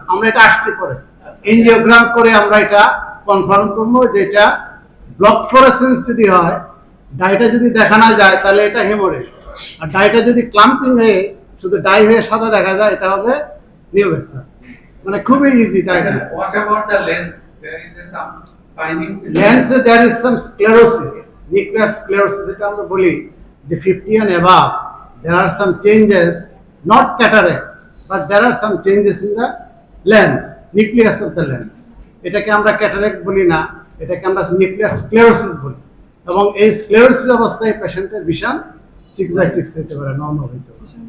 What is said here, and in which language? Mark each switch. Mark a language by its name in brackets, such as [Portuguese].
[Bangla] আমরা এটা আসছে করে এনজিওগ্রাম করে আমরা এটা কনফার্ম করবো যে এটা ব্লক ফ্লোরেসেন্স যদি হয়, ডাইটা যদি দেখা না যায় তাহলে এটা হেমোরেজ, আর ডাইটা যদি ক্লাম্পিং হয়ে শুধু ডাই হয়ে সাদা দেখা যায় এটা হবে নিউ ভেসেল। মানে খুবই easy diagnosis. [English] What about the lens? There is some findings. Lens, there is some sclerosis, nuclear sclerosis. [Bangla] এটা আমরা বলি যে [English] 50 and above, there are some changes, not cataract, but there are some changes in the lens, nucleus of the lens. [Bangla] এটাকে আমরা cataract বলি না, এটাকে আমরা নিউক্লিয়ার স্ক্লেরোসিস বলি। এবং এই স্ক্লেরোসিস অবস্থায় পেশেন্টের ভিশন 6/6 হতে পারে, নরমাল হতে পারে।